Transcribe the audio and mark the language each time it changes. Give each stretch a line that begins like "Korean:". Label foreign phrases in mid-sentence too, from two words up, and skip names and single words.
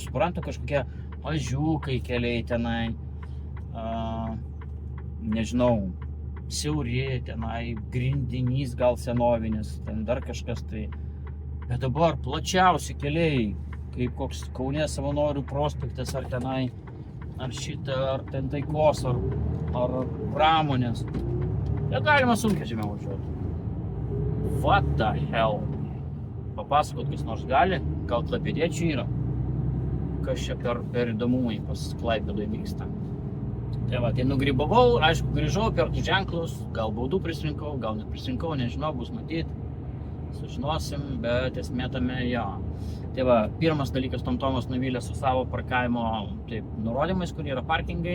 Lithuanian: Suprantu kažkokie mažiukai keliai tenai, nežinau, siauri tenai, grindinys gal senovinis, ten dar kažkas tai. Bet dabar plačiausi keliai, kaip koks Kaune Savanorių prospektas, ar tenai, ar šitą, ar ten Taikos, ar Pramonės. Ja galima sunkvežimiu važiuoti.
English: What the hell?
Lithuanian: Papasakot, kas nors gali? Gal klaipėdiečių yra? Kas čia per įdomumai pas Klaipėdoje vyksta? Tai va, tai nugrybavau, aišku, grįžau, perku ženklus, gal baudų prisirinkau, gal neprisirinkau, nežinau, bus matyti. Sužinosim, bet esmė tame jo. Tai va, pirmas dalykas, TomTomas nuvylė su savo parkavimo nurodymais, kur yra parkingai.